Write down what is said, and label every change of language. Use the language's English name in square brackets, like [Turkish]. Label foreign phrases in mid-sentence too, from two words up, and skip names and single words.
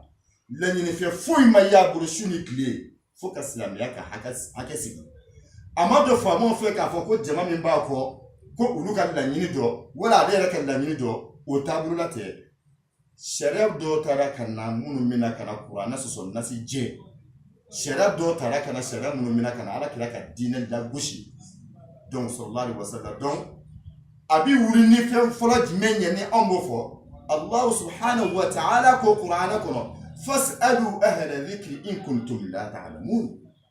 [Bambara] laɲinifɛn foyi ma y'a bolo su ni tile fo ka silamɛya ka hakɛ sigi a ma dɔ faamaw fɛ k'a fɔ ko jama min b'a kɔ ko olu ka laɲini dɔ wala ale yɛrɛ ka laɲini dɔ o taabolo la tɛ sariya dɔw taara ka na minnu bɛna ka na kuranɛ sɔsɔ nasi jɛ sariya dɔw taara ka na sariya minnu bɛna ka na ala kira ka diinɛ lagosi donc [Arabic] صلى الله عليه وسلم [Bambara] donc a bi wuli ni fɛn fɔlɔ jumɛn ye ni anw b'o fɔ [Arabic] الله سبحانه وتعالى [Bambara] ko kuranɛ kɔnɔ [Arabic] فاسألوا أهل الذكر إن كنتم لا تعلمون